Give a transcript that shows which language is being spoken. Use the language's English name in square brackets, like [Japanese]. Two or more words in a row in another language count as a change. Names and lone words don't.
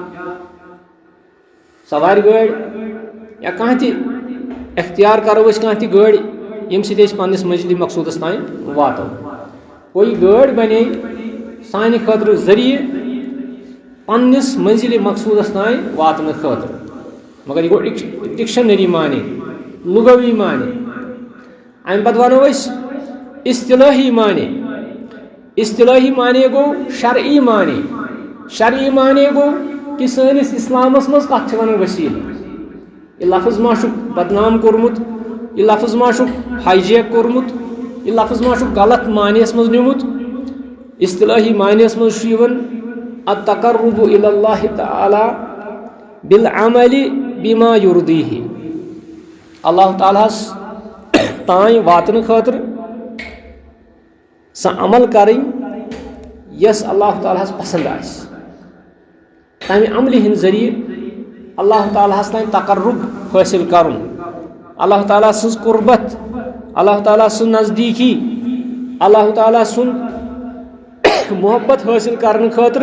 [Kashmiri] سوارِ گٲڑۍ یا کانٛہہ تہِ اختیار کرو أسۍ کانٛہہ تہِ گٲڑۍ ییٚمہِ سۭتۍ أسۍ پننِس منزلِ مقصوٗدس تام واتو کوئی گٲڑۍ بنے سانہِ خٲطرٕ ذٔریعہٕ پننِس منزلِ مقصوٗدس تام واتنہٕ خٲطرٕ مگر یہِ گوٚو ڈکشنری معنی لغوی معنی امہِ پتہٕ ونو أسۍ اصطلٲحی معنی گوٚو شرعی معنی گوٚو کہ سٲنِس اسلامس منٛز کتھ چھِ ونان وسیلہٕ یہِ لفظ ما چھُکھ بدنام کوٚرمُت یہِ لفظ ما چھُکھ ہائی جیک کوٚرمُت یہِ لفظ ما چھُکھ غلط معنیَس منٛز نیوٗمُت اصطلٲحی معنیَس منٛز چھُ یِوان [Arabic] التقرب الى اللہ تعالی بالعمل بما یُرضیہ [Kashmiri] اللہ تعالیٰ ہس تام واتنہٕ خٲطرٕ سۄ عمل کرٕنۍ یۄس اللہ تعالیٰ ہس پسنٛد آسہِ تمہِ عملہِ ہٕنٛدِ ذٔریعہٕ اللہ تعالیٰ ہس تام تقرب حٲصِل کرُن اللہ تعالیٰ سٕنٛز قُربت اللہ تعالیٰ سٕنٛز نزدیٖکی اللہ تعالیٰ سُنٛد محبت حٲصِل کرنہٕ